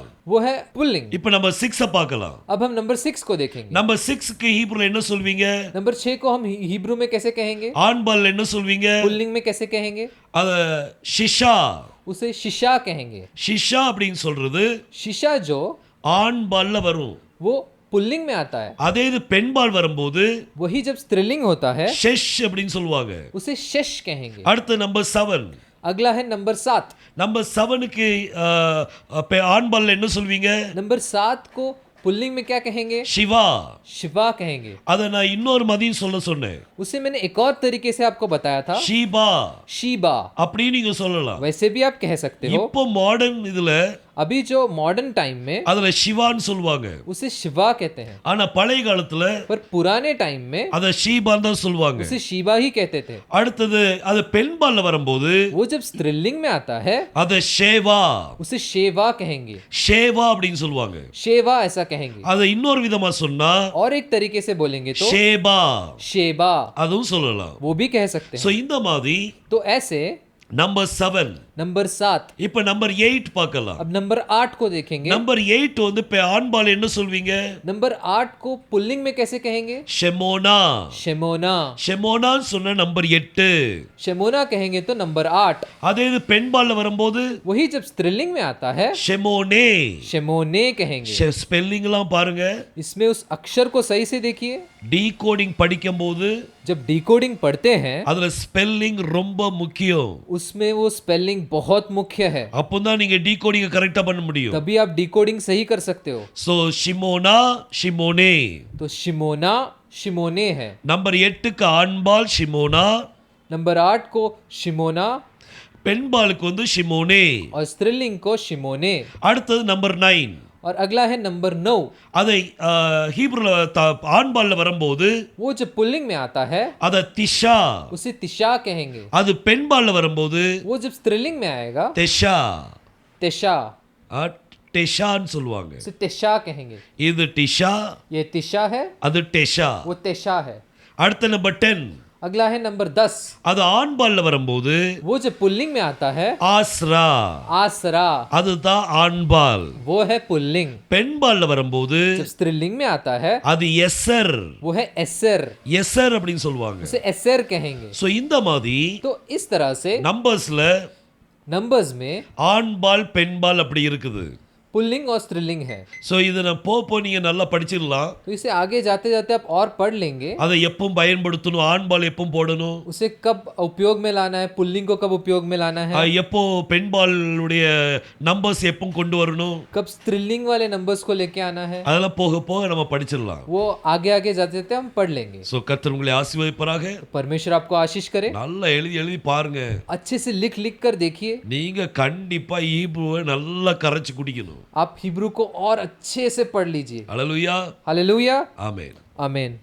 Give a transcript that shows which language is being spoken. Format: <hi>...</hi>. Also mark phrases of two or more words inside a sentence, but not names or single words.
<hi>वो है पुल्लिंग.</hi> <ta>இப்போ நம்ம 6 பார்க்கலாம்.</ta> <hi>अब हम नंबर 6 को देखेंगे.</hi> <ta>நம்பர் 6க்கு ஹீப்ருல என்ன சொல்வீங்க?</ta> <hi>नंबर 6 को हम हिब्रू में कैसे कहेंगे,</hi> <ta>ஆண்பால்ல என்ன சொல்வீங்க?</ta> <hi>पुल्लिंग में कैसे कहेंगे,</hi> <ta>அது ஷிஷா.</ta> <hi>उसे शिशा कहेंगे.</hi> <ta>ஷிஷா அப்படின்னு சொல்றது</ta> <hi>शिशा जो</hi> <ta>ஆண்பால்ல வரும்.</ta> <hi>वो पुल्लिंग में आता है.</hi> <ta>அதே இது பெண்பால் வரும்போது</ta> <hi>वही जब स्त्रीलिंग होता है</hi> <ta>ஷெஷ் அப்படின்னு சொல்லுவாங்க.</ta> <hi>उसे शश कहेंगे.</hi> <ta>அடுத்து நம்பர் 7.</ta> <hi>अगला है नंबर 7.</hi> <ta>நம்பர் 7க்கு ஆண்பால்ல என்ன சொல்வீங்க?</ta> <hi>नंबर 7 को पुल्लिंग में क्या कहेंगे,</hi> <ta>சிவா.</ta> <hi>शिवा कहेंगे.</hi> <ta>அதை நான் இன்னொரு மதியம் சொல்ல சொன்னேன்.</ta> <hi>उसे मैंने एक और तरीके से आपको बताया था,</hi> <ta>ஷீபா</ta> <hi>शीबा.</hi> <ta>அப்படின்னு நீங்க சொல்லலாம்.</ta> <hi>वैसे भी आप कह सकते हो.</hi> <ta>இப்போ மாடர்ன் இதுல</ta> <hi>अभी जो</hi> <en>modern time</en> <hi>में</hi> <ta>அதுல சிவான்னு சொல்லுவாங்க.</ta> <hi>उसे शिवा कहते हैं,</hi> <ta>ஆனா பழைய காலத்துல</ta> <hi>पर पुराने टाइम में</hi> <ta>அத ஷீபான்னு தான் சொல்லுவாங்க.</ta> <hi>उसे शिवा ही कहते थे.</hi> <ta>அடுத்தது அது பெண்பால்ல வரும்போது</ta> <hi>वो जब स्त्रीलिंग में आता है</hi> <ta>அத ஷேவா.</ta> <hi>उसे शेवा कहेंगे.</hi> <ta>ஷேவா அப்படின்னு சொல்லுவாங்க.</ta> <hi>शेवा ऐसा कहेंगे.</hi> <ta>அத இன்னொரு விதமா சொன்னா</ta> <hi>और एक तरीके से बोलेंगे तो</hi> <ta>ஷேபா</ta> <hi>शेबा,</hi> <ta>அதுவும் சொல்லலாம்.</ta> <hi>वो भी कह सकते</hi> <ta>சோ</ta> <hi>हैं.</hi> <ta>இந்த மாதிரி</ta> <hi>तो ऐसे</hi> <ta>நம்பர் 7.</ta> <hi>नंबर 7.</hi> <ta>இப்போ நம்பர் 8 பார்க்கலாம்.</ta> <hi>अब नंबर 8 को देखेंगे.</hi> <ta>நம்பர் 8 வந்து ஆண்பால் என்ன சொல்வீங்க?</ta> <hi>नंबर 8 को पुल्लिंग में कैसे कहेंगे,</hi> <ta>ஷெமோனா.</ta> <hi>शेमोना.</hi> <ta>ஷெமோனான்னு சொன்ன நம்பர் 8.</ta> <hi>शेमोना कहेंगे तो नंबर 8.</hi> <ta>அதே இது பெண்பால்ல வரும்போது</ta> <hi>वही जब स्त्रीलिंग में आता है</hi> <ta>ஷெமோனே.</ta> <hi>शेमोने कहेंगे.</hi> <ta>ஸ்பெல்லிங்லாம் பாருங்க.</ta> <hi>इसमें उस अक्षर को सही से देखिए.</hi> <ta>டீகோடிங் படிக்கும்போது</ta> <hi>जब डिकोडिंग पढ़ते हैं</hi> <ta>அதுல ஸ்பெல்லிங் ரொம்ப முக்கியம்.</ta> <hi>उसमें वो स्पेलिंग बहुत मुख्य है,</hi> <ta>அப்பதான் நீங்க</ta> <en>decoding correctly</en> <ta>பண்ண முடியும்.</ta> <hi>तभी आप डिकोडिंग सही कर सकते हो.</hi> <ta>சோ ஷிமோனா ஷிமோனே.</ta> <hi>तो शिमोना शिमोने है.</hi> <ta>நம்பர் 8க்கு ஆண்பால் ஷிமோனா,</ta> <hi>नंबर 8 को शिमोना</hi> <ta>பெண்பாலுக்கு வந்து ஷிமோனே.</ta> <hi>और स्त्रीलिंग को शिमोने.</hi> <ta>அடுத்தது நம்பர் 9.</ta> <hi>और अगला है नंबर 9.</hi> <ta>அதை ஹீப்ருல ஆண்பால்ல வரும்போது</ta> <hi>वो जो पुल्लिंग में आता है</hi> <ta>அத திஷா.</ta> <hi>उसे तिशा कहेंगे.</hi> <ta>அது பெண்பால்ல வரும்போது</ta> <hi>वो जब स्त्रीलिंग में आएगा</hi> <ta>தெஷா.</ta> <hi>तिशा,</hi> <ta>டெஷான்னு சொல்லுவாங்க.</ta> <hi>उसे तिशा कहेंगे.</hi> <ta>இது டிஷா,</ta> <hi>ये तिशा है,</hi> <ta>அது டெஷா.</ta> <hi>वो तिशा है.</hi> <ta>அடுத்த நம்பர் 10.</ta> <hi>अगला है नंबर 10.</hi> <ta>அது ஆண்பால்ல வரும்போது</ta> <hi>वो जो पुल्लिंग में आता है</hi> <ta>ஆஸ்ரா.</ta> <hi>आसरा,</hi> <ta>அதுதான் ஆண்பால்.</ta> <hi>वो है पुल्लिंग.</hi> <ta>பெண்பால்ல வரும்போது</ta> <hi>जब स्त्रीलिंग में आता है</hi> <ta>அது எஸ்ஸர்.</ta> <hi>वो है एसर,</hi> <ta>எஸ்ஸர் அப்படின்னு சொல்லுவாங்க.</ta> <hi>उसे एसर कहेंगे.</hi> <ta>சோ இந்த மாதிரி</ta> <hi>तो इस तरह से</hi> <ta>நம்பர்ஸ்ல</ta> <hi>नंबर्स में</hi> <ta>ஆண்பால் பெண்பால் அப்படி இருக்குது.</ta> <hi>पुल्लिंग और स्त्रीलिंग है.</hi> <ta>சோ இத நான் போ நீங்க நல்லா படிச்சிடலாம்.</ta> <hi>तो इसे आगे जाते जाते आप और पढ़ लेंगे.</hi> <ta>அதை எப்பவும் பயன்படுத்தணும், ஆண்பால் எப்பவும் போடணும்,</ta> <hi>उसे कब उपयोग में लाना है, पुल्लिंग को कब उपयोग में लाना है,</hi> <ta>எப்போ பெண்பாலுடைய நம்பர்ஸ் எப்பவும் கொண்டு வரணும்,</ta> <hi>कब स्त्रीलिंग वाले नंबर्स को लेके आना है,</hi> <ta>அதெல்லாம் போக போக நம்ம படிச்சிடலாம்.</ta> <hi>वो आगे आगे जाते जाते हम पढ़ लेंगे.</hi> <ta>சோ கர்த்தர் உங்களை ஆசீர்வதிப்பாராக.</ta> <hi>परमेश्वर आपको आशीष करे.</hi> <ta>நல்லா எழுதி பாருங்க.</ta> <hi>अच्छे से लिख लिख कर देखिए.</hi> <ta>நீங்க கண்டிப்பா ஈப்ருவை நல்லா கரைச்சு குடிக்கணும்.</ta> <hi>आप हिब्रू को और अच्छे से पढ़ लीजिए.</hi> <ta>ஹல்லேலூயா.</ta> <hi>हालेलुया.</hi> <ta>ஆமென்.</ta> <hi>आमीन.</hi>